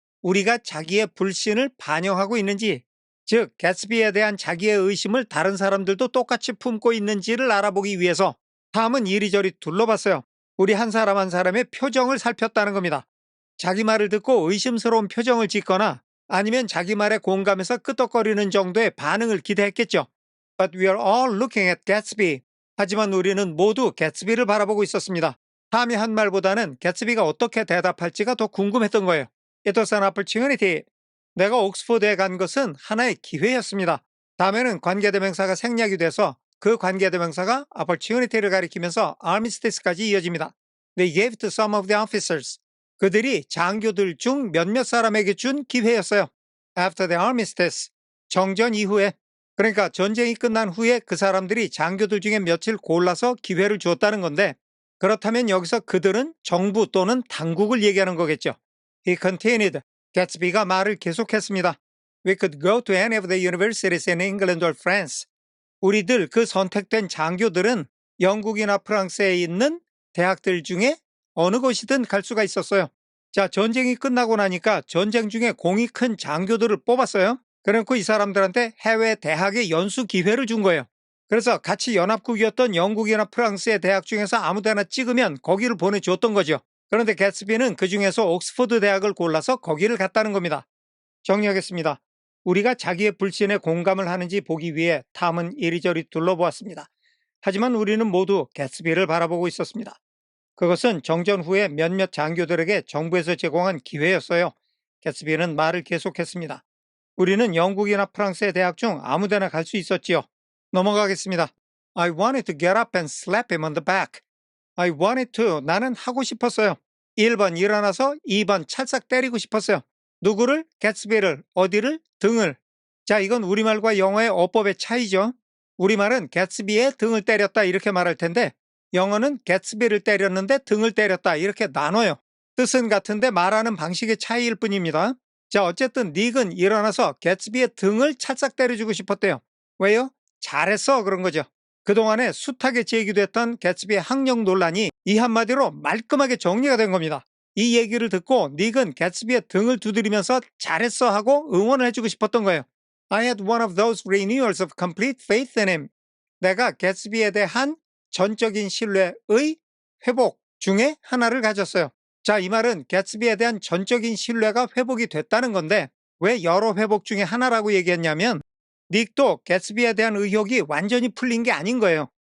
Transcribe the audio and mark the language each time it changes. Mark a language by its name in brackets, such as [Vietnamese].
[Korean] 우리가 자기의 불신을 반영하고 있는지, 즉 개츠비에 대한 자기의 의심을 다른 사람들도 똑같이 품고 있는지를 알아보기 위해서 탐은 이리저리 둘러봤어요. 우리 한 사람 한 사람의 표정을 살폈다는 겁니다. 자기 말을 듣고 의심스러운 표정을 짓거나 아니면 자기 말에 공감해서 끄덕거리는 정도의 반응을 기대했겠죠. [English] But we are all looking at Gatsby. [Korean] 하지만 우리는 모두 개츠비를 바라보고 있었습니다. 탐이 한 말보다는 개츠비가 어떻게 대답할지가 더 궁금했던 거예요. [English] It was an opportunity. [Korean] 내가 옥스퍼드에 간 것은 하나의 기회였습니다. 다음에는 관계대명사가 생략이 돼서 그 관계대명사가 opportunity를 가리키면서 armistice까지 이어집니다. [English] They gave to some of the officers. [Korean] 그들이 장교들 중 몇몇 사람에게 준 기회였어요. [English] After the armistice. [Korean] 정전 이후에. 그러니까 전쟁이 끝난 후에 그 사람들이 장교들 중에 며칠 골라서 기회를 주었다는 건데, 그렇다면 여기서 그들은 정부 또는 당국을 얘기하는 거겠죠. [English] He continued. [Korean] 개츠비가 말을 계속했습니다. [English] We could go to any of the universities in England or France. [Korean] 우리들 그 선택된 장교들은 영국이나 프랑스에 있는 대학들 중에 어느 곳이든 갈 수가 있었어요. 자, 전쟁이 끝나고 나니까 전쟁 중에 공이 큰 장교들을 뽑았어요. 그래놓고 이 사람들한테 해외 대학의 연수 기회를 준 거예요. 그래서 같이 연합국이었던 영국이나 프랑스의 대학 중에서 아무데나 찍으면 거기를 보내줬던 거죠. 그런데 개츠비는 그 중에서 옥스퍼드 대학을 골라서 거기를 갔다는 겁니다. 정리하겠습니다. 우리가 자기의 불신에 공감을 하는지 보기 위해 탐은 이리저리 둘러보았습니다. 하지만 우리는 모두 개츠비를 바라보고 있었습니다. 그것은 정전 후에 몇몇 장교들에게 정부에서 제공한 기회였어요. 개츠비는 말을 계속했습니다. 우리는 영국이나 프랑스의 대학 중 아무데나 갈 수 있었지요. 넘어가겠습니다. [English] I wanted to get up and slap him on the back. I wanted to. [Korean] 나는 하고 싶었어요. 1번 일어나서 2번 찰싹 때리고 싶었어요. 누구를? 개츠비를. 어디를? 등을. 자, 이건 우리말과 영어의 어법의 차이죠. 우리말은 개츠비의 등을 때렸다 이렇게 말할 텐데 영어는 개츠비를 때렸는데 등을 때렸다 이렇게 나눠요. 뜻은 같은데 말하는 방식의 차이일 뿐입니다. 자, 어쨌든 닉은 일어나서 개츠비의 등을 찰싹 때려주고 싶었대요. 왜요? 잘했어 그런 거죠. 그동안에 숱하게 제기됐던 개츠비의 학력 논란이 이 한마디로 말끔하게 정리가 된 겁니다. 이 얘기를 듣고 닉은 개츠비의 등을 두드리면서 잘했어 하고 응원을 해주고 싶었던 거예요. [English] I had one of those renewals of complete faith in him. [Korean] 내가 개츠비에 대한 전적인 신뢰의 회복 중에 하나를 가졌어요. 자, 이 말은 개츠비에 대한 전적인 신뢰가 회복이 됐다는 건데 왜 여러 회복 중에 하나라고 얘기했냐면 닉도 개츠비에 대한 의혹이 완전히 풀린 게 아닌 거예요.